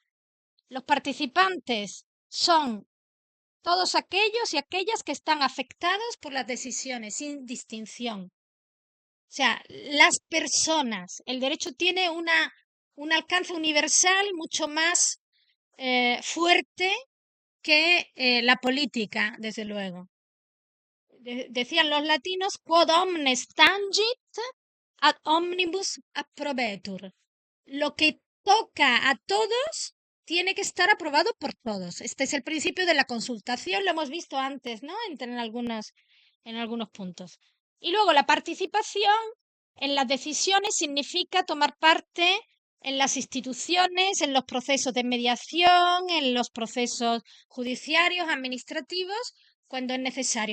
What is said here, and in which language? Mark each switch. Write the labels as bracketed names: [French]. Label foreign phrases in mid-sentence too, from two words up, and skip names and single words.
[Spanish] Los participantes son todos aquellos y aquellas que están afectados por las decisiones, sin distinción. O sea, las personas, el derecho tiene un alcance universal mucho más fuerte que la política, desde luego. [Latin] Decían los latinos, quod omnes tangit, ad omnibus approbetur. [Spanish] Lo que toca a todos tiene que estar aprobado por todos. Este es el principio de la consultación, lo hemos visto antes, ¿no? En algunos puntos. Y luego la participación en las decisiones significa tomar parte en las instituciones, en los procesos de mediación, en los procesos judiciarios, administrativos, cuando es necesario.